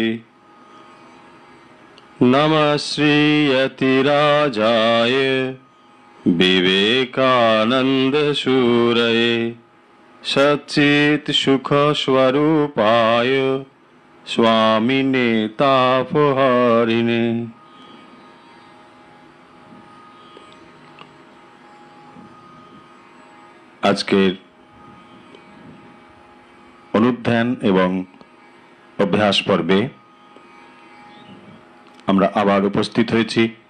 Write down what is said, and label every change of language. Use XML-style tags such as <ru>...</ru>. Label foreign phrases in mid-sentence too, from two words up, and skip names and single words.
<sa>नमः श्री यतिराजाय विवेकानंद शूरये सच्चित् सुख स्वरूपाय स्वामिने तापहारिणे।</sa> <bn>আজকের অনুধ্যান এবং অভ্যাস পর্বে আমরা আবার উপস্থিত হয়েছি।</bn>